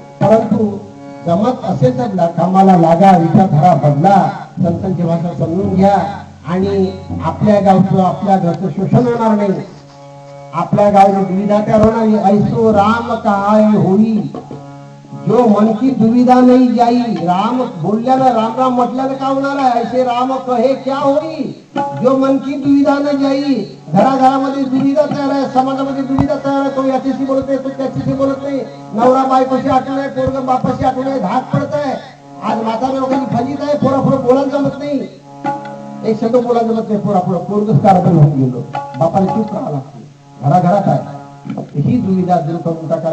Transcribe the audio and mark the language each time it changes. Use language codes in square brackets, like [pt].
[mr] परंतु जमत असेल तर कामाला लागा, विचारधारा बदला, संतांची भाषा समजून घ्या आणि आपल्या गावचं, आपल्या घरचं शोषण होणार नाही. आपल्या गावाची दुविधा तयार होणार. [hi] ऐसो राम काय होई, जो मन की दुविधा नाही जाई. [mr] राम बोलल्यानं, राम राम म्हटल्यानं काय होणार आहे? [hi] ऐसे राम कहे क्या होई, जो मन की दुविधा न जाई. [mr] घराघरामध्ये दुविधा तयार आहे, समाजामध्ये दुविधा तयार आहे. तो याच्याशी बोलत नाही, तो त्याच्याशी बोलत नाही. नवरा बायकोशी आठवण आहे, पोरग बापाशी आठवण आहे, धाक पडत आहे. आज म्हाताऱ्या लोकांची फजित आहे, पोरापुढं बोलायला जमत नाही. एक शब्द बोलायला जमत नाही पोरापुढं. पोरगच कारभार होऊन गेलो, बापाला चूप राहावं लागते. घराघरात आहे ही दुविधा दूर करून टाका.